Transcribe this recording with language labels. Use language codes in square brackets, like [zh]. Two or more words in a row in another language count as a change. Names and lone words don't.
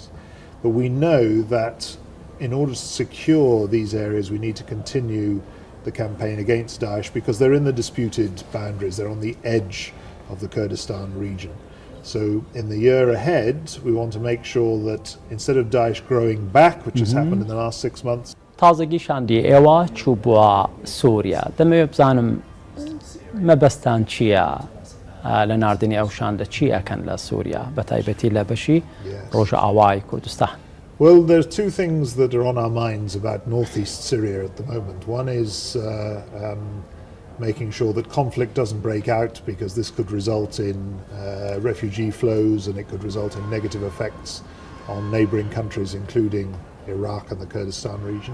[en] But we know that in order to secure these areas, we need to continue the campaign against Daesh because they're in the disputed boundaries. They're on the edge of the Kurdistan region. So in the year ahead, we want to make sure that instead of Daesh growing back, which has happened in the last 6 months, [ckb] تازگی شاندی ئێوە چوو بووە سووریا دەمەوێت بزانم مەبەستان چییە لە ناردنی ئەو شاندە چی ئەکەن لە سووریا بە تایبەتی لە بەشی ڕۆژە ئاوای کوردستان. [en] Well, there are two things that are on our minds about northeast Syria at the moment. One is making sure that conflict doesn't break out because this could result in refugee flows and it could result in negative effects on neighbouring countries including Iraq and the Kurdistan region.